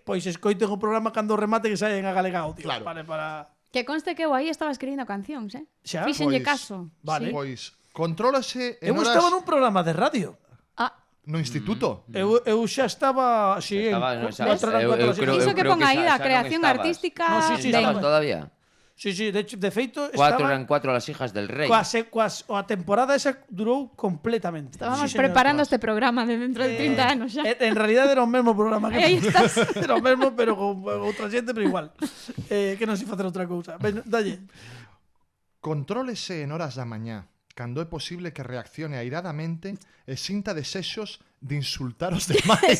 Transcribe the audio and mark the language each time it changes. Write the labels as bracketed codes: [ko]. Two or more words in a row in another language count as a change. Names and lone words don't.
[gl] Pois escoiten o programa cando remate que saen a Galega Audio. Claro. Vale, para... Que conste que eu aí estaba escribindo cancións, Xa? Fíxenlle Pois, caso. vale. Sí. Pois, contrólase en Eu horas estaba nun programa de radio. Ah, no instituto. Eu xa estaba... Si, Estaba, en, no, xa- [es] cuatro eran [gl] eu- cuatro eu así. creo- iso eu que creo pon que aí xa- da xa non creación estabas. artística No, sí, sí, de... [es] ¿Estabas todavía? [gl] Sí, [es] de hecho, [gl] de feito, Cuatro estaba... [es] eran cuatro las hijas del rey. [gl] A temporada esa durou completamente. Estábamos Sí, señor. preparando este programa de dentro de 30 anos xa. En realidad era o mesmo programa que Aí estás. Era o mesmo, pero con outra xente, pero igual. Que non se facer outra cousa. Ben, dalle. Contrólese en horas da mañá, cando é posible que reaccione airadamente e sinta desexos de insultar os demais.